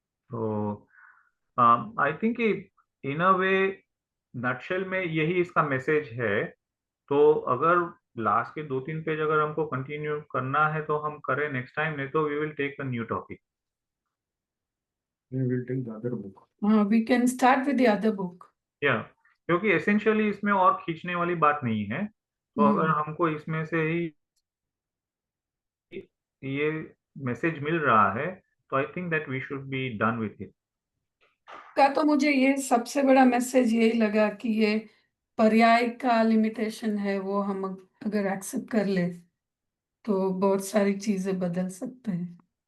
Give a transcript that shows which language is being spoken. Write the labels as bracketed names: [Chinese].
[Hindi] तो [English] I think in a way, [Hindi] nutshell में यही इसका मैसेज है। तो अगर लास्ट के 2-3 पेज अगर हमको कंटिन्यू करना है तो हम करें नेक्स्ट टाइम, नहीं तो [English] We will take a new topic. We will take the other book. We can start with the other book. [Hindi] या क्योंकि एसेंशियली इसमें और खींचने वाली बात नहीं है, तो अगर हमको इसमें से ही ये मैसेज मिल रहा है, तो [English] I think that we should be done with it. [Hindi] का तो मुझे ये सबसे बड़ा मैसेज यही लगा कि ये पर्याय का लिमिटेशन है, वो हम अगर एक्सेप्ट कर ले तो बहुत सारी चीजें बदल सकते हैं।